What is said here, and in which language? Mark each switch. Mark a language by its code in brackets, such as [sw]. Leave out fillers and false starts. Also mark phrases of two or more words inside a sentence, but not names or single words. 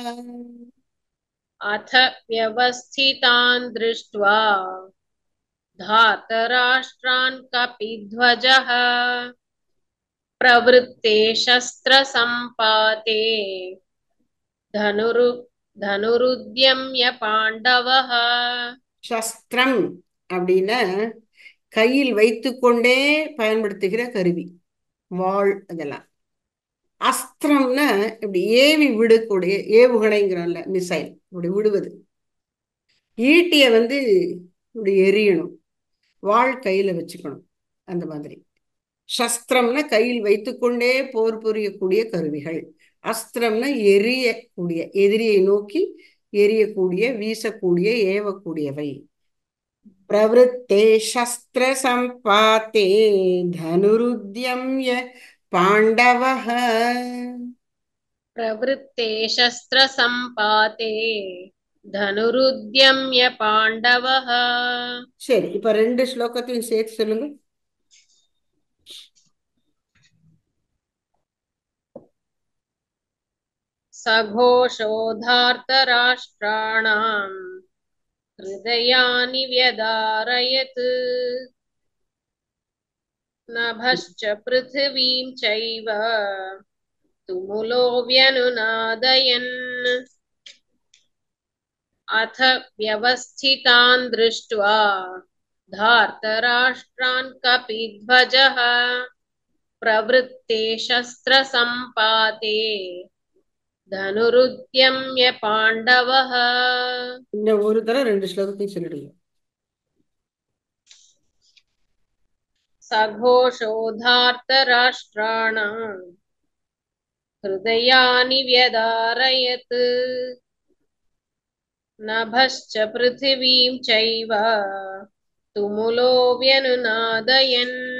[sa] अथ व्यवस्थितान् दृष्ट्वा धार्तराष्ट्रान् कपिध्वजः प्रवृत्ते शस्त्रसम्पाते धनुरुद्यम्य पाण्डवः [ta] சஸ்திரம் அப்படின்னா கையில் வைத்துக்கொண்டே பயன்படுத்துகிற கருவி வாள் அதெல்லாம் அஸ்திரம்னா இப்படி ஏவி விடக்கூடிய ஏவுகணைங்கிறோம்ல மிசைல் இப்படி விடுவது ஈட்டிய இப்படி எரியணும் வாள் கையில வச்சுக்கணும் அந்த மாதிரி சஸ்திரம்னா கையில் வைத்துக்கொண்டே போர் புரியக்கூடிய கருவிகள் அஸ்திரம்னா எரியக்கூடிய எதிரியை நோக்கி எரியக்கூடிய வீசக்கூடிய ஏவக்கூடியவை [sa] प्रवृत्ते शस्त्रसम्पाते धनुरुद्यम्य पाण्डवः प्रवृत्ते शस्त्रसम्पाते धनुरुद्यम्य पाण्डवः [ta] சரி இப்ப ரெண்டு ஸ்லோகத்தையும் சேர்த்து சொல்லுங்க [sa] सघोषोधार्तराष्ट्राणाम् हृदयानि व्यदारयत् नभश्च पृथिवीं चैव तुमुलो व्यनुनादयन् अथ व्यवस्थितान् दृष्ट्वा धार्तराष्ट्रान् कपिध्वजः प्रवृत्ते शस्त्रसम्पाते धनुरुद्यम्य पाण्डवः [ta] இன்னும் ஒரு தடவை ரெண்டு ஸ்லோகத்தையும் சொல்லிடுங்க [sa] सघोषोधार्तराष्ट्राणाम् हृदयानि व्यदारयत् नभश्च पृथिवीं चैव तुमुलो व्यनुनादयन्